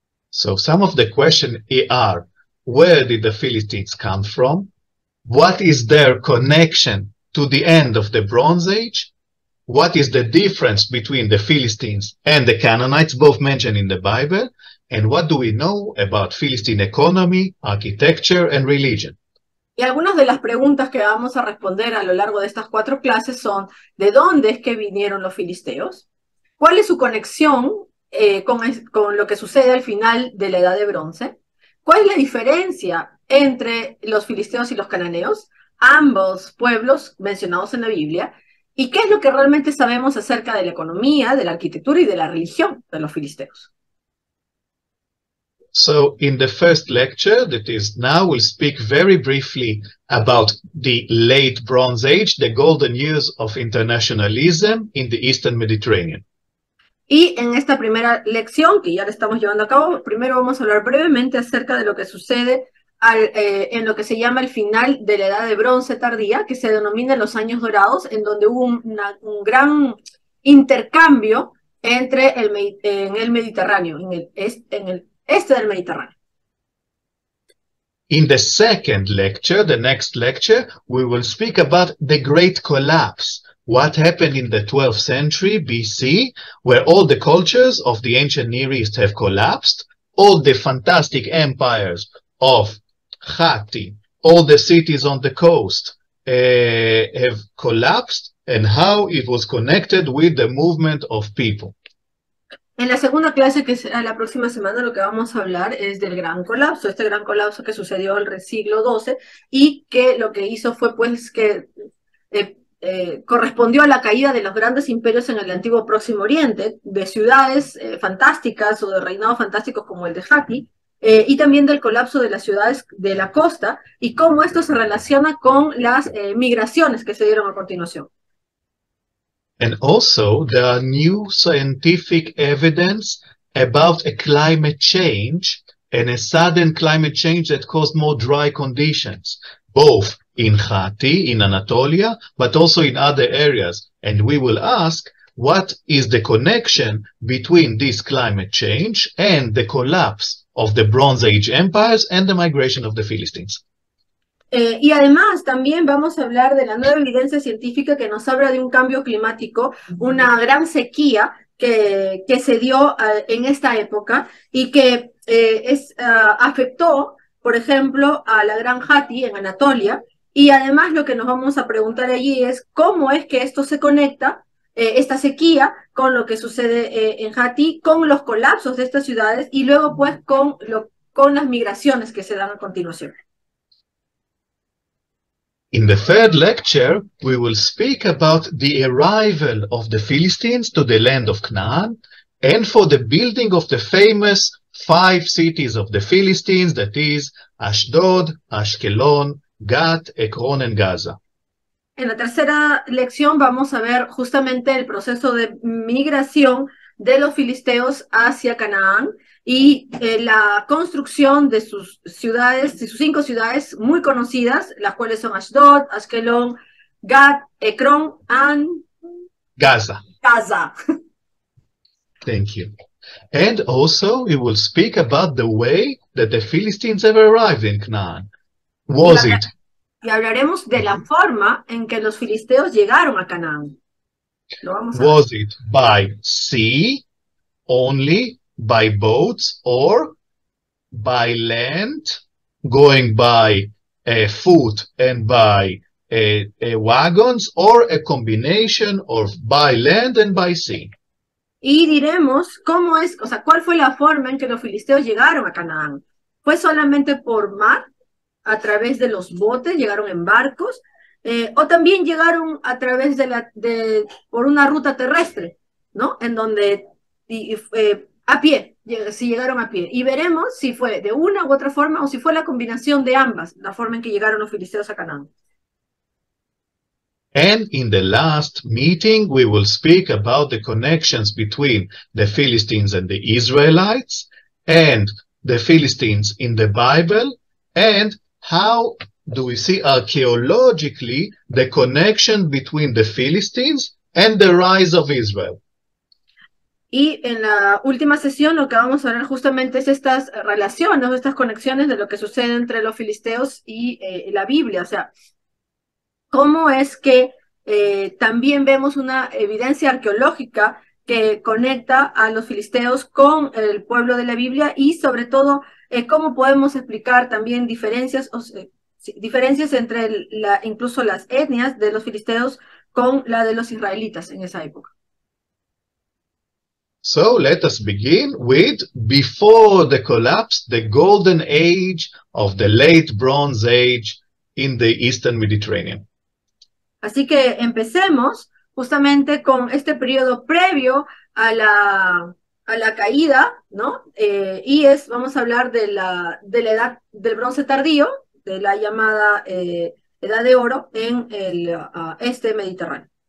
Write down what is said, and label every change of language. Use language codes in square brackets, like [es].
[en] So some of the questions are, where did the Philistines come from? What is their connection to the end of the Bronze Age? What is the difference between the Philistines and the Canaanites, both mentioned in the Bible? And what do we know about Philistine economy, architecture, and religion? [es] Y algunas de las preguntas que vamos a responder a lo largo de estas 4 clases son: ¿de dónde es que vinieron los filisteos? ¿Cuál es su conexión con lo que sucede al final de la Edad de Bronce? ¿Cuál es la diferencia entre los filisteos y los cananeos, ambos pueblos mencionados en la Biblia? ¿Y qué es lo que realmente sabemos acerca de la economía, de la arquitectura y de la religión de los filisteos? [en] So in the first lecture, that is now, we'll speak very briefly about the late Bronze Age, the golden years of internationalism in the Eastern Mediterranean. [es] Y en esta primera lección, que ya la estamos llevando a cabo, primero vamos a hablar brevemente acerca de lo que sucede en lo que se llama el final de la Edad de Bronce tardía, que se denomina los años dorados, en donde hubo un gran intercambio entre en el Mediterráneo, en el este del Mediterráneo. [en] In the second lecture, the next lecture, we will speak about the Great Collapse. What happened in the 12th century BC, where all the cultures of the ancient Near East have collapsed, all the fantastic empires of Hatti, all the cities on the coast have collapsed, and how it was connected with the movement of people. [es] En la segunda clase, que será la próxima semana, lo que vamos a hablar es del gran colapso, este gran colapso que sucedió en el siglo XII y que lo que hizo fue pues que correspondió a la caída de los grandes imperios en el antiguo Próximo Oriente, de ciudades fantásticas o de reinados fantásticos como el de Hatti, y también del colapso de las ciudades de la costa y cómo esto se relaciona con las migraciones que se dieron a continuación. [en] And also, there are new scientific evidence about a climate change and a sudden climate change that caused more dry conditions, both in Hatti, in Anatolia, but also in other areas. And we will ask, what is the connection between this climate change and the collapse of the Bronze Age empires and the migration of the Philistines? [es] Y además también vamos a hablar de la nueva evidencia científica que nos habla de un cambio climático, una gran sequía que se dio en esta época y que afectó, por ejemplo, a la Gran Hatti en Anatolia. Y además lo que nos vamos a preguntar allí es cómo es que esto se conecta, esta sequía, con lo que sucede en Hatti, con los colapsos de estas ciudades y luego pues con las migraciones que se dan a continuación. [en] In the third lecture, we will speak about the arrival of the Philistines to the land of Canaan and for the building of the famous 5 cities of the Philistines, that is Ashdod, Ashkelon, Gat, Ekron, and Gaza. [es] En la tercera lección vamos a ver justamente el proceso de migración de los filisteos hacia Canaán y la construcción de sus ciudades, de sus 5 ciudades muy conocidas, las cuales son Ashdod, Ashkelon, Gat, Ekron, and Gaza. [en] Thank you. And also we will speak about the way that the Philistines have arrived in Canaan. [es] Y hablaremos de la forma en que los filisteos llegaron a Canaán. [en] Was it by sea only, by boats, or by land, going by foot and by wagons, or a combination of by land and by sea? [es] Y diremos cómo es, o sea, cuál fue la forma en que los filisteos llegaron a Canaán. ¿Fue solamente por mar, a través de los botes, llegaron en barcos, O también llegaron a través por una ruta terrestre, ¿no? En donde a pie, si llegaron a pie. Y veremos si fue de una u otra forma o si fue la combinación de ambas, la forma en que llegaron los filisteos a Canaán. [en] And in the last meeting, we will speak about the connections between the Philistines and the Israelites and the Philistines in the Bible, and how do we see archaeologically the connection between the Philistines and the rise of Israel. [es] Y en la última sesión lo que vamos a ver justamente es estas relaciones, estas conexiones de lo que sucede entre los filisteos y la Biblia. O sea, cómo es que también vemos una evidencia arqueológica que conecta a los filisteos con el pueblo de la Biblia y sobre todo cómo podemos explicar también diferencias entre incluso las etnias de los filisteos con la de los israelitas en esa época. [en] So let us begin with before the collapse, the golden age of the late Bronze Age in the Eastern Mediterranean. [es] Así que empecemos justamente con este periodo previo a la caída, ¿no? Vamos a hablar de la edad del bronce tardío, de la llamada edad de oro en el este mediterráneo.